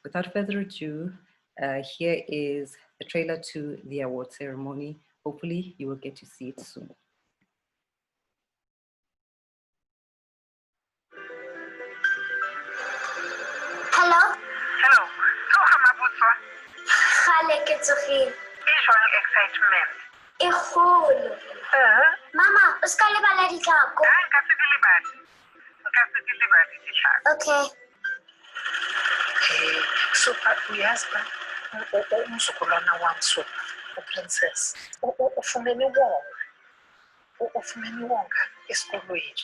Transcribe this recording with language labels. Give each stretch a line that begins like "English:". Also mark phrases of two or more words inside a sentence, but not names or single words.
English: Without further ado, here is the trailer to the award ceremony. Hopefully you will get to see it soon. Hello? Hello. So,
Tswana: Mmabatho. Khale ke tsogile. E jwang excitement? E kgolo. Mama, o ska lebala ditlhako. Nka se di lebale. Nka se di lebale ditlhako. Okay.
Zulu: So, uyazi ba? Umzukulwana wami so, uprincess. Ufumene wonga. Ufumene wonga esikolweni.